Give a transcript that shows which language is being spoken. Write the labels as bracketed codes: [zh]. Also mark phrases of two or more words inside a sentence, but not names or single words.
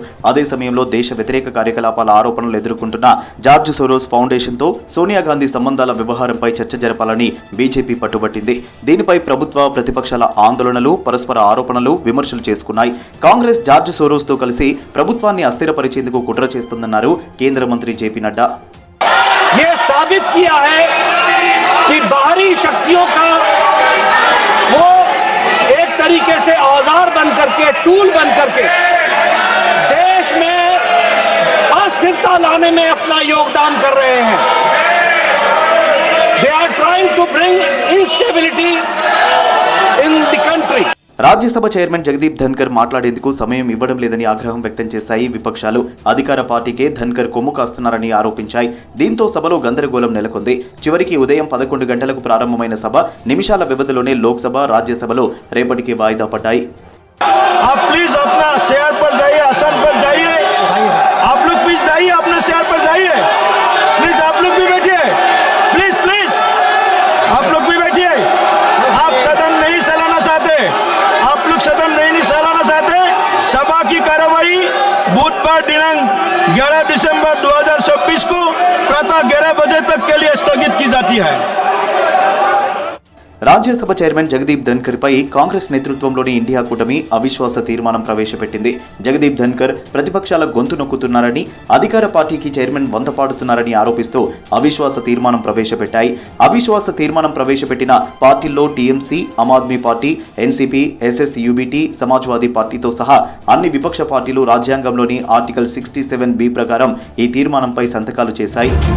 [te] అదే సమయంలో దేశ వ్యతిరేక కార్యకలాపాల ఆరోపణలు ఎదుర్కొంటున్న జార్జ్ సోరోస్ ఫౌండేషన్తో సోనియా గాంధీ సంబంధాల వ్యవహారంపై చర్చ జరపాలని బీజేపీ పట్టుబట్టింది. దీనిపై ప్రభుత్వ ప్రతిపక్షాల ఆందోళనలు, పరస్పర ఆరోపణలు, విమర్శలు చేసుకున్నాయి. కాంగ్రెస్ జార్జ్ సోరోస్తో కలిసి ప్రభుత్వాన్ని అస్థిరపరిచేందుకు కుట్ర చేస్తుందన్నారు కేంద్ర मंत्री जेपी नड्डा। [hi] ये साबित किया है कि बाहरी शक्तियों का वो एक तरीके से औजार बन करके, टूल बन करके देश में अस्थिरता लाने में अपना योगदान कर रहे हैं। [en] They are trying to bring instability in the country. [te] రాజ్యసభ చైర్మన్ జగదీప్ ధన్కర్ మాట్లాడేందుకు సమయం ఇవ్వడం లేదని ఆగ్రహం వ్యక్తం చేశాయి విపక్షాలు. అధికార పార్టీకే ధన్కర్ కొమ్ము కాస్తున్నారని ఆరోపించాయి. దీంతో సభలో గందరగోళం నెలకొంది. చివరికి ఉదయం 11 గంటలకు ప్రారంభమైన సభ నిమిషాల వ్యవధిలోనే లోక్సభ, రాజ్యసభలో రేపటికి వాయిదా పడ్డాయి. [hi] आप प्लीज अपना शेयर पर जाइए, आसन पर जाइए, आप लोग प्लीज जाइए, अपने शेयर पर जाइए, प्लीज आप लोग भी बैठिए, प्लीज प्लीज आप लोग भी बैठिए. आप सदन नहीं चलाना चाहते, आप लोग सदन नहीं चलाना चाहते. सभा की कार्यवाही बुधवार दिनांक 11 दिसंबर 2026 को प्रातः 11 बजे तक के लिए स्थगित की जाती है. [te] రాజ్యసభ చైర్మన్ జగదీప్ ధన్కర్ పై కాంగ్రెస్ నేతృత్వంలోని ఇండియా కూటమి అవిశ్వాస తీర్మానం ప్రవేశపెట్టింది. జగదీప్ ధన్కర్ ప్రతిపక్షాల గొంతు నొక్కుతున్నారని, అధికార పార్టీకి చైర్మన్ వంతపాడుతున్నారని ఆరోపిస్తూ అవిశ్వాస తీర్మానం ప్రవేశపెట్టాయి. అవిశ్వాస తీర్మానం ప్రవేశపెట్టిన పార్టీల్లో టీఎంసీ, ఆమ్ ఆద్మీ పార్టీ, ఎన్సీపీ, ఎస్ఎస్యూబీటీ, సమాజ్వాదీ పార్టీతో సహా అన్ని విపక్ష పార్టీలు రాజ్యాంగంలోని ఆర్టికల్ 67B ప్రకారం ఈ తీర్మానంపై సంతకాలు చేశాయి.